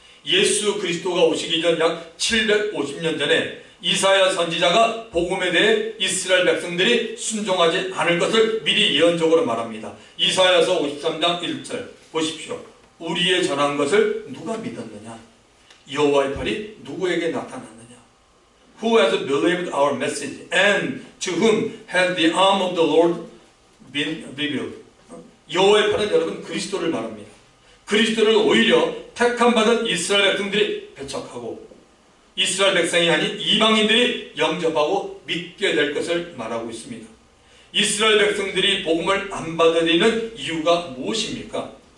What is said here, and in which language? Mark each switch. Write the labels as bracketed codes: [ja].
[ko] 예수 그리스도가 오시기 전 약 750년 전에 이사야 선지자가 복음에 대해 이스라엘 백성들이 순종하지 않을 것을 미리 예언적으로 말합니다. 이사야서 53장 1절 보십시오. 우리의 전한 것을 누가 믿었느냐? 여호와의 팔이 누구에게 나타났느냐? [en] Who has believed our message and to whom has the arm of the Lord been revealed? [ko] 여호와의 팔은 여러분 그리스도를 말합니다. 그리스도를 오히려 택함 받은 이스라엘 백성들이 배척하고 이스라엘 백성이 아닌 이방인들이 영접하고 믿게 될 것을 말하고 있습니다. 이스라엘 백성들이 복음을 안 받아들이는 이유가 무엇입니까?